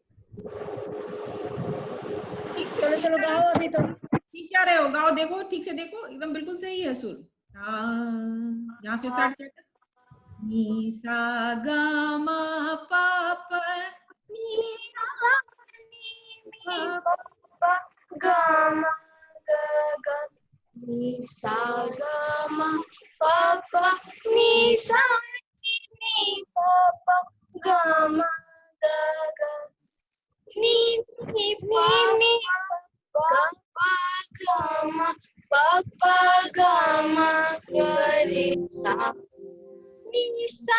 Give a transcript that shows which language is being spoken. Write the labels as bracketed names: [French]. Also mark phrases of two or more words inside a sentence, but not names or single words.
[Hindi] चलो चलो गाओ अभी तो। ठीक क्या रहे हो, गाओ, देखो ठीक से देखो, एकदम बिल्कुल सही है सुर। यहाँ से स्टार्ट किया। नी सा गा मा पा पा नी सा गा मा गा गा नी सा गा मा पा पा नी सा नी पा पा गा मा गा गा नी नी पा पा गा मा पा पा गा मा गा रे सा नी सा